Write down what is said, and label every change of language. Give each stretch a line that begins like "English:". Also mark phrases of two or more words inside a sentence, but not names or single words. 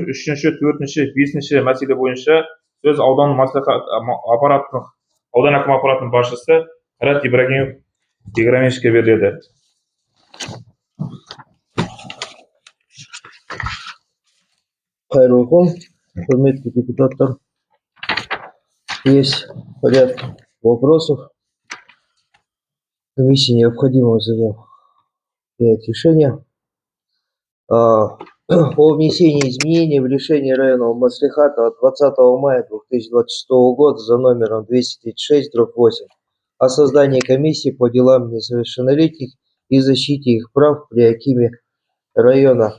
Kazakh: 3-ші, 4-ші, 5-ші мәселе бойынша сөз аудан әкім аппаратының басшысы Қайрат Ибрагимовичке беріледі. Қайырлы күн, құрметті депутаттар.
Russian: Есть ряд вопросов. Комиссии необходимо за ним принять решение о внесении изменений в решение районного маслихата от 20 мая 2026 года за номером 236/8 о создании комиссии по делам несовершеннолетних и защите их прав при акиме района.